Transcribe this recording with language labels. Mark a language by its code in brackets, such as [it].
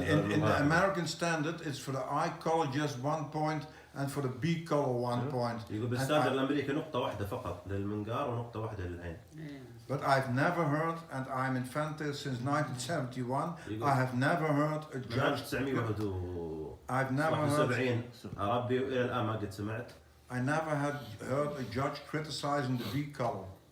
[en] In the American standard, it's for the eye color just 1 point and for the beak color 1 point. [ar] يقول بالستاندرد الأمريكي نقطة واحدة فقط للمنقار ونقطة واحدة للعين. [en] But I've never heard, and I'm in Fantail since 1971. I have never heard a judge. I've never heard. [ar] أربي وإلى الآن ما قد سمعت. [en] I never had heard a judge criticizing the beak color.